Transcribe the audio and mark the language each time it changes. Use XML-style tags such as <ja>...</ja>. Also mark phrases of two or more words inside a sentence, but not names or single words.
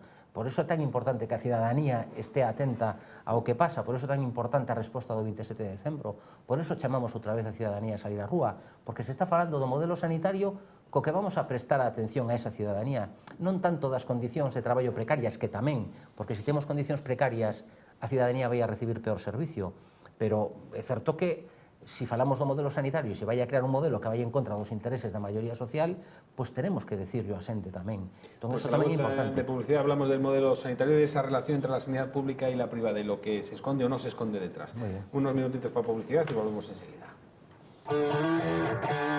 <gl>Por iso é tan importante que a cidadanía este atenta ao que pasa, por iso é tan importante a resposta do 27 de decembro, por iso chamamos outra vez a cidadanía a salir á rúa, porque se está falando do modelo sanitario co que vamos a prestar a atención a esa cidadanía, non tanto das condicións de traballo precarias, que tamén, porque se temos condicións precarias, a cidadanía vai a recibir peor servicio, pero é certo que se falamos do modelo sanitario e se vai a crear un modelo que vai en contra dos intereses da maioría social, pois</gl> <es>tenemos que decirlo</es> <gl>a xente tamén. Entón, Pues eso tamén é importante.</gl> <es>De publicidad hablamos del modelo sanitario y de esa relación entre la sanidad pública y la privada, de lo que se esconde o no se esconde detrás. Muy bien. Unos minutitos para publicidad y volvemos enseguida.</es>